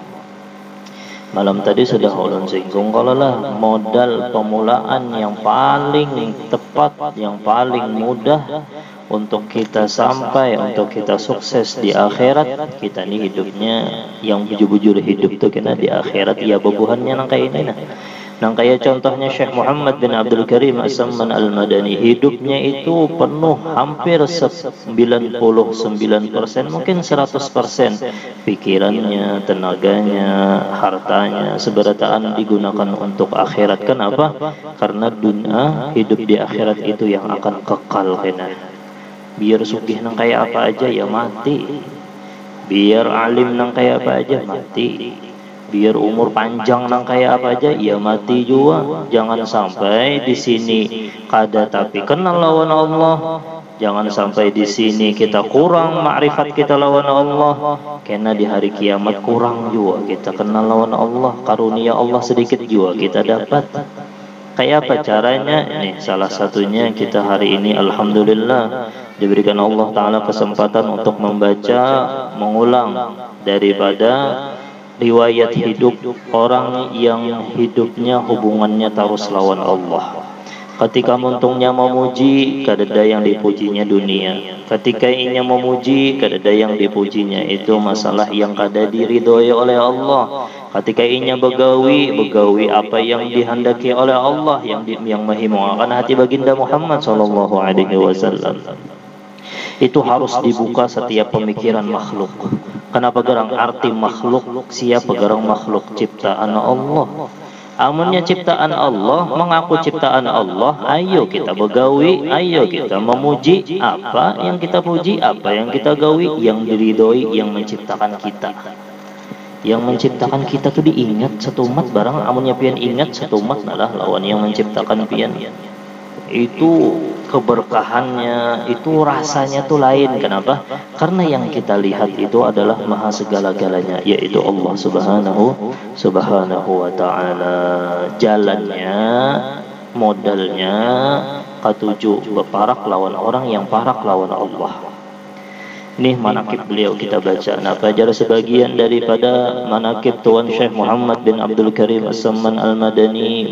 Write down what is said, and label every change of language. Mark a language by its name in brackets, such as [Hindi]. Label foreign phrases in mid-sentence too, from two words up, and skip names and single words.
[Banjar] Malam tadi sudah ulun singgung kalau lah modal pemulaan yang paling tepat, yang paling mudah untuk kita sampai, untuk kita sukses di akhirat. Kita ni hidupnya yang bujur-bujur hidup tu kena di akhirat ya bebuhannya nang kaya ini nah. Nang kaya contohnya Syekh Muhammad bin Abdul Karim As-Samman Al-Madani, hidupnya itu penuh hampir 99%, mungkin 100%, pikirannya, tenaganya, hartanya, seberataan digunakan untuk akhirat. Kenapa? Karena dunia, hidup di akhirat itu yang akan kekal kena. Biar sugih nang kaya apa aja ya mati, biar alim nang kaya apa aja mati, biar umur panjang nang kaya apa aja ya mati juga. Jangan sampai di sini kada tapi kenal lawan Allah. Jangan sampai di sini kita kurang makrifat kita lawan Allah, karena di hari kiamat kurang juga kita kenal lawan Allah. Karunia Allah sedikit juga kita dapat. Kayak apa caranya? Nih salah satunya kita hari ini alhamdulillah diberikan Allah Ta'ala kesempatan untuk membaca, mengulang daripada riwayat hidup orang yang hidupnya hubungannya terus lawan Allah. Ketika muntungnya memuji, kadada yang dipujinya dunia. Ketika inya memuji, kadada yang dipujinya itu masalah yang kada diridhoi oleh Allah. Ketika inya begawi apa yang dihendaki oleh Allah, yang menghimaukan hati baginda Muhammad [Arabic] sallallahu alaihi wasallam. [Banjar] Itu harus dibuka setiap pemikiran makhluk. Kenapa garang arti makhluk? Siapa garang makhluk? Ciptaan Allah. Amunnya ciptaan Allah, mengaku ciptaan Allah, ayo kita begawi, ayo kita memuji. Apa yang kita puji, apa yang kita gawi, yang diridhoi yang menciptakan kita. Yang menciptakan kita tuh diingat satu umat barang. Amunnya pian ingat satu umat adalah lawan yang menciptakan pian. Itu keberkahannya, itu rasanya tuh lain. Kenapa? Karena yang kita lihat itu adalah maha segala-galanya, yaitu Allah [Arabic] subhanahu wa ta'ala. [Banjar] Jalannya, modalnya ketujuh, berparak lawan orang yang parak lawan Allah. Nih manaqib beliau kita baca. Nah, pelajar sebagian daripada manaqib Tuan Syekh Muhammad bin Abdul Karim As-Samman Al-Madani.